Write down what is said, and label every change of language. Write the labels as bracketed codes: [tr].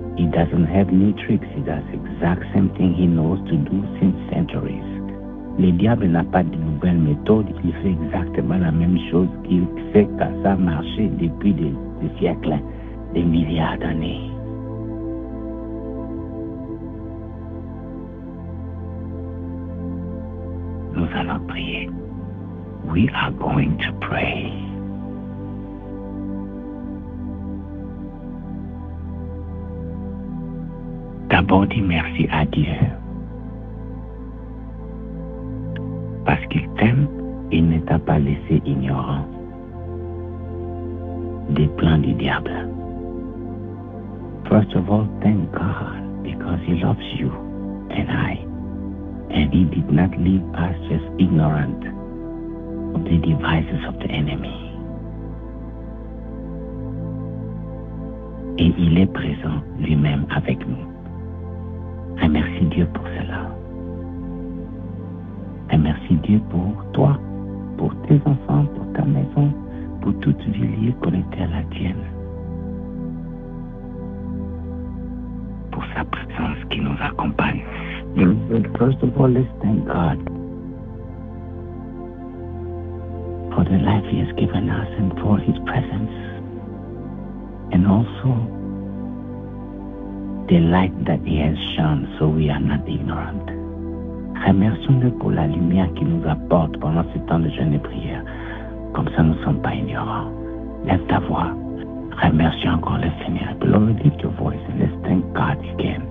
[en] doesn't have any tricks. He does the exact same thing he knows to do since centuries. [fr] Le diable n'a pas de nouvelles méthodes. Il fait exactement la même chose qu'il fait quand ça marché depuis des siècles, des milliards d'années. Nous allons prier. [en] We are going to pray. [fr] D'abord, dis merci à Dieu. Parce qu'il t'aime, il ne t'a pas laissé ignorant des plans du diable. [en] First of all, thank God because He loves you and I. And He did not leave us just ignorant of the devices of the enemy. [fr] Et il est présent lui-même avec nous. Remercie Dieu pour cela. Remercie Dieu pour toi, pour tes enfants, pour ta maison, pour toute vie liée connectée à la tienne. Pour sa présence qui nous accompagne. [en] First of all, let's thank God for the life He has given us and for His presence. And also the light that He has shone so we are not ignorant. [fr] Remercions-le pour la lumière qu'il nous apporte pendant ce temps de jeûne et prière. Comme ça, nous ne sommes pas ignorants. Lève ta voix. Remercie encore le Seigneur. [en] Beloved, lift your voice and let's thank God again.